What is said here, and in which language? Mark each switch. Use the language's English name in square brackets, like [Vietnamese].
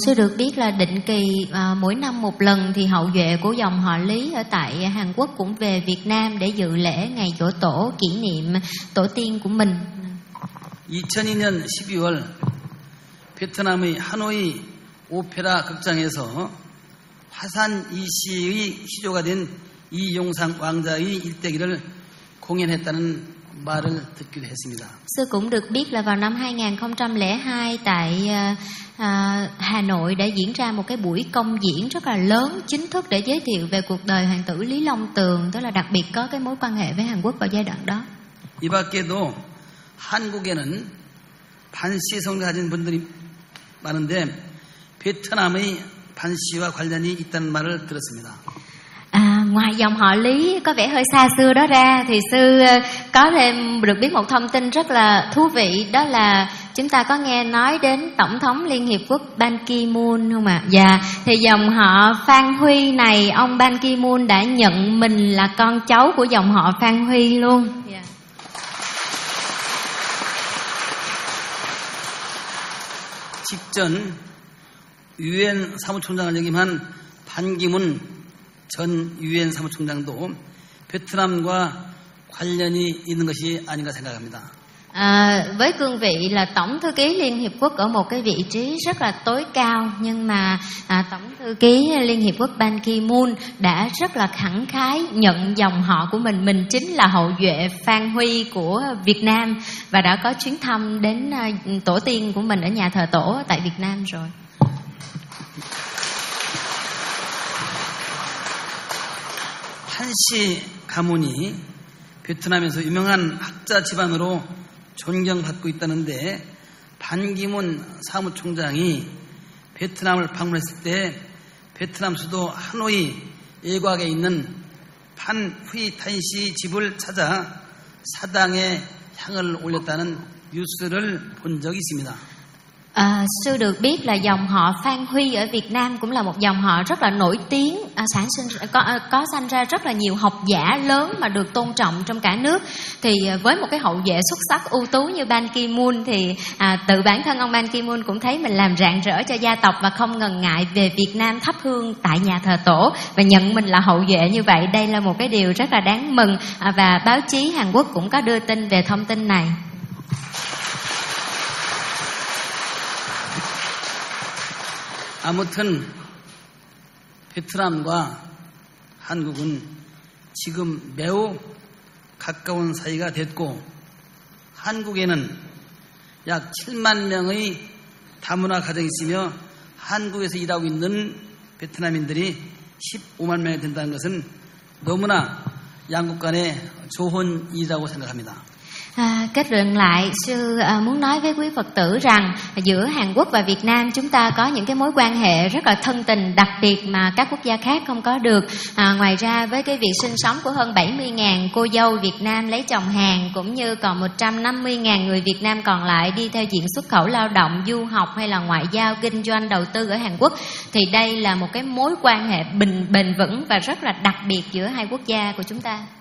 [Vietnamese] Sư được biết là định kỳ mỗi năm một lần thì hậu duệ của dòng họ Lý ở tại Hàn Quốc cũng về Việt Nam để dự lễ ngày giỗ tổ kỷ niệm tổ tiên của mình. [Korean] 2002년 12월 베트남의 하노이 오페라 극장에서 화산 이 씨의 시조가 된 이용상 왕자의 일대기를 공연했다는 말을 듣기로 했습니다. [Vietnamese] Sư cũng được biết là vào năm 2002 tại Hà Nội đã diễn ra một cái buổi công diễn rất là lớn chính thức để giới thiệu về cuộc đời hoàng tử Lý Long Tường, tức là đặc biệt có cái mối quan hệ với Hàn Quốc vào giai đoạn đó. [Korean] 이 밖에도 한국에는 반시성 가진 분들이 많은데 베트남의 반시와 관련이 있다는 말을 들었습니다. [Vietnamese] Ngoài dòng họ Lý có vẻ hơi xa xưa đó ra thì sư có thêm được biết một thông tin rất là thú vị, đó là chúng ta có nghe nói đến Tổng thống Liên Hiệp Quốc Ban Ki-moon không ạ? Dạ, thì dòng họ Phan Huy này, ông Ban Ki-moon đã nhận mình là con cháu của dòng họ Phan Huy luôn. Dạ. [Korean] 직전 UN 사무총장을 역임한 반기문 전 유엔 사무총장도 베트남과 관련이 있는 것이 아닌가 생각합니다. [Vietnamese] Với cương vị là tổng thư ký Liên Hiệp Quốc ở một cái vị trí rất là tối cao, nhưng mà tổng thư ký Liên Hiệp Quốc Ban Ki-moon đã rất là khẳng khái nhận dòng họ của mình, mình chính là hậu duệ Phan Huy của Việt Nam và đã có chuyến thăm đến tổ tiên của mình ở nhà thờ tổ tại Việt Nam rồi. [Korean] 한씨 가문이 베트남에서 유명한 학자 집안으로 존경받고 있다는데 반기문 사무총장이 베트남을 방문했을 때 베트남 수도 하노이 일각에 있는 판휘 탄씨 집을 찾아 사당에 향을 올렸다는 뉴스를 본 적이 있습니다. [Vietnamese] Sư được biết là dòng họ Phan Huy ở Việt Nam cũng là một dòng họ rất là nổi tiếng, có sanh ra rất là nhiều học giả lớn mà được tôn trọng trong cả nước. Thì với một cái hậu duệ xuất sắc ưu tú như Ban Ki-moon thì tự bản thân ông Ban Ki-moon cũng thấy mình làm rạng rỡ cho gia tộc và không ngần ngại về Việt Nam thắp hương tại nhà thờ tổ và nhận mình là hậu duệ như vậy. Đây là một cái điều rất là đáng mừng và báo chí Hàn Quốc cũng có đưa tin về thông tin này. [Korean] 아무튼 베트남과 한국은 지금 매우 가까운 사이가 됐고 한국에는 약 7만 명의 다문화 가정이 있으며 한국에서 일하고 있는 베트남인들이 15만 명이 된다는 것은 너무나 양국 간의 좋은 일이라고 생각합니다. [Vietnamese] Kết luận lại, sư muốn nói với quý Phật tử rằng giữa Hàn Quốc và Việt Nam chúng ta có những cái mối quan hệ rất là thân tình đặc biệt mà các quốc gia khác không có được. Ngoài ra với cái việc sinh sống của hơn 70.000 cô dâu Việt Nam lấy chồng Hàn cũng như còn 150.000 người Việt Nam còn lại đi theo diện xuất khẩu lao động, du học hay là ngoại giao, kinh doanh, đầu tư ở Hàn Quốc thì đây là một cái mối quan hệ bền vững và rất là đặc biệt giữa hai quốc gia của chúng ta.